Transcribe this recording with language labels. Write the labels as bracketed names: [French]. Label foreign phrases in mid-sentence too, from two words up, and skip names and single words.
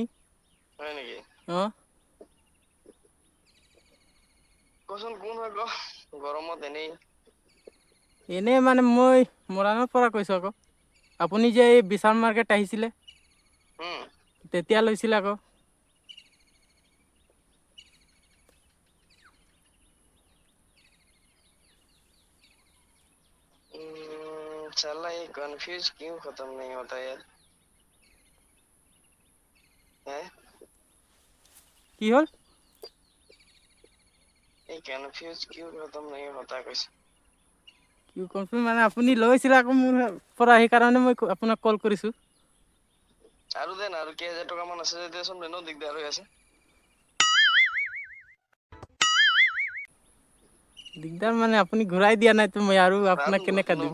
[Assamese] হয় নেকি? অঁ কচোন কোন হয় ক? গৰমত এনেই এনেই মানে মই মৰাণৰ পৰা কৈছোঁ আকৌ। আপুনি যে এই বিশাল মাৰ্কেট আহিছিলে তেতিয়া লৈছিলে আকৌ। [Hindi] साला ये कंफ्यूज क्यों खत्म नहीं होता यार? है [Assamese] কি হ'ল? [Hindi] ये कंफ्यूज क्यों खत्म नहीं होता कुछ? [Assamese] কি কনফাৰ্ম মানে আপুনি লৈছিলে আকৌ মোৰ পৰা, সেইকাৰণে মই আপোনাক কল কৰিছোঁ। আৰু দেন আৰু কেইহাজাৰ টকা মান আছে যদি দেচোন, এনেও দিগদাৰ হৈ আছে। দিগদাৰ মানে আপুনি ঘূৰাই দিয়া নাই তো, মই আৰু আপোনাক কেনেকৈ দিম?